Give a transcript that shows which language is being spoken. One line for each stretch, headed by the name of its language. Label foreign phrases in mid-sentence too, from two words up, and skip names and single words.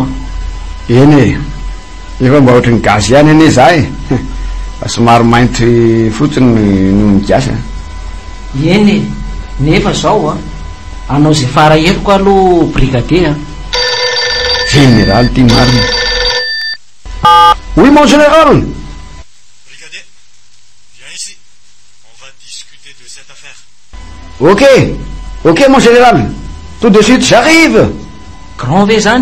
Malagasy: eny e efa mba ohatry ny gazy ihany ane za e fa somary mainty fotsiny noho ny kiasa eny e nefa zao a anao zay fara eloko aloha brigadier
French: général
Malagasy: ty marina
French: oui mon général ok mon général tout de suite j'arrive
Malagasy: grand ve zany